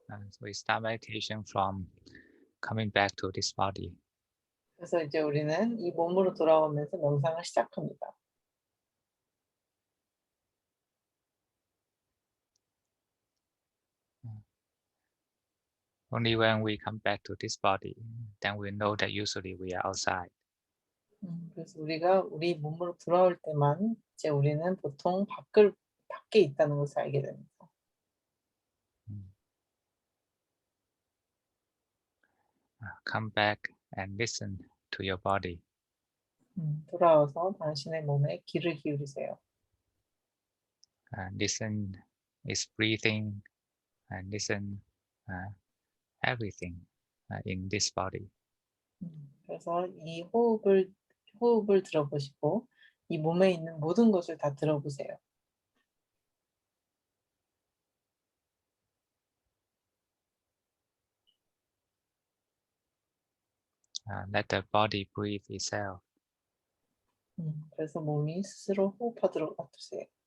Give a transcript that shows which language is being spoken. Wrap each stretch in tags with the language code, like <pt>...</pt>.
<en>So we start meditation from coming back to this body.</en> <ko>그래서 이제 우리는 이 몸으로 돌아오면서 명상을 시작합니다.</ko> <en>Only when we come back to this body, then we know that usually we are outside.</en> <ko>그래서 우리가 우리 몸으로 돌아올 때만 이제 우리는 보통 밖에 있다는 것을 알게 됩니다.</ko> <en>Come back and listen to your body.</en> <ko>돌아와서 당신의 몸에 귀를 기울이세요.</ko> <en>Listen its breathing and listen everything in this body.</en> <ko>그래서 이 호흡을 들어보시고 이 몸에 있는 모든 것을 다 들어보세요.</ko> <en>Let the body breathe itself.</en> <ko>그래서 몸이 스스로 호흡하도록 놔두세요.</ko>